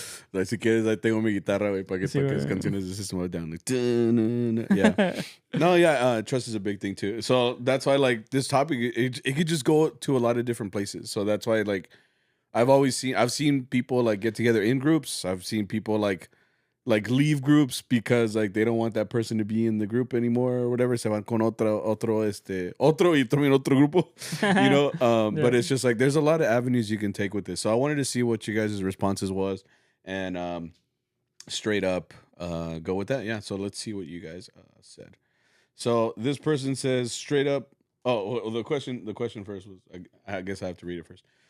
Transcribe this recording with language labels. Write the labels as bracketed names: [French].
[Spanish] Like, si quieres, ahí tengo mi guitarra, güey, para que toques canciones de System of a Down. [English] Like, yeah. No, trust is a big thing too. So that's why, like, this topic, it could just go to a lot of different places. So that's why, like, I've seen people like get together in groups. I've seen people like leave groups because like they don't want that person to be in the group anymore or whatever. [Spanish] Se van con otro y también otro grupo, [English] you know. But it's just like there's a lot of avenues you can take with this. So I wanted to see what you guys' responses was, and straight up go with that. Yeah. So let's see what you guys said. So this person says straight up. Oh, well, the question first was. I guess I have to read it first.